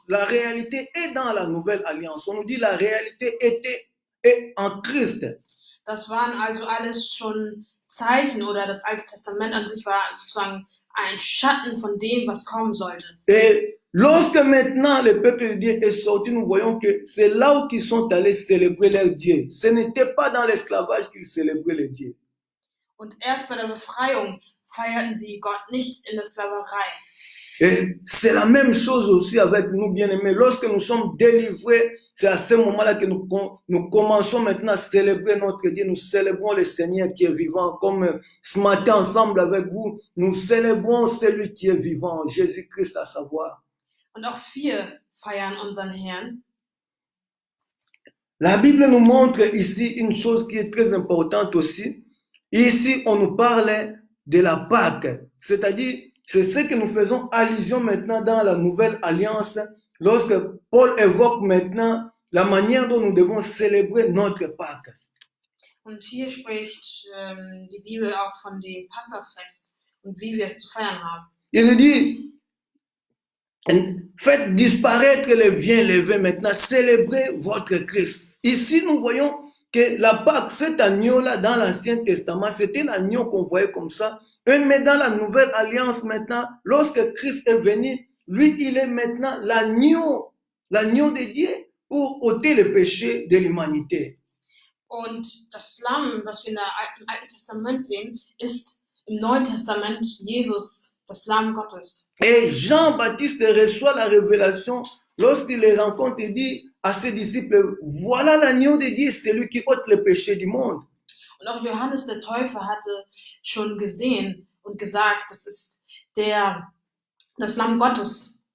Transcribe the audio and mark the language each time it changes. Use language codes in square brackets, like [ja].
[fr] La réalité est dans la nouvelle alliance. On nous dit la réalité est en Christ. [de] Das waren also alles schon Zeichen, oder das Alte Testament an sich war sozusagen ein Schatten von dem, was kommen sollte. [fr] Et lorsque maintenant le peuple de Dieu est sorti, nous voyons que c'est là où ils sont allés célébrer leur Dieu. Ce n'était pas dans l'esclavage qu'ils célébraient le Dieu. [de] Und erst bei der Befreiung feierten sie Gott nicht in der Sklaverei. [fr] Et c'est la même chose aussi avec nous, bien-aimés. Lorsque nous sommes délivrés, c'est à ce moment-là que nous commençons maintenant à célébrer notre Dieu. Nous célébrons le Seigneur qui est vivant. Comme ce matin, ensemble avec vous, nous célébrons celui qui est vivant, Jésus-Christ à savoir. [de] Und auch wir feiern unseren Herrn. [fr] La Bible nous montre ici une chose qui est très importante aussi. Ici, on nous parle de la Pâque. C'est-à-dire, c'est ce que nous faisons allusion maintenant dans la nouvelle alliance, lorsque Paul évoque maintenant la manière dont nous devons célébrer notre Pâque. [de] Und hier spricht die Bibel auch von dem Passafest und wie wir es zu feiern haben. [fr] Il nous dit, faites disparaître les biens levés maintenant, célébrez votre Christ. Ici, nous voyons que la Pâque, cet agneau-là, dans l'Ancien Testament, c'était l'agneau qu'on voyait comme ça. Mais dans la nouvelle alliance maintenant, lorsque Christ est venu, lui, il est maintenant l'agneau de Dieu pour ôter le péché de l'humanité. [de] Und das Lamm, was wir im Alten Testament sehen, ist im Neuen Testament Jesus, das Lamm Gottes. [fr] Et Jean-Baptiste reçoit la révélation lorsqu'il les rencontre et dit à ses disciples, voilà l'agneau de Dieu, c'est lui qui ôte le péché du monde. [de] Und auch Johannes der Täufer hatte schon gesehen und gesagt, das ist das Lamm Gottes.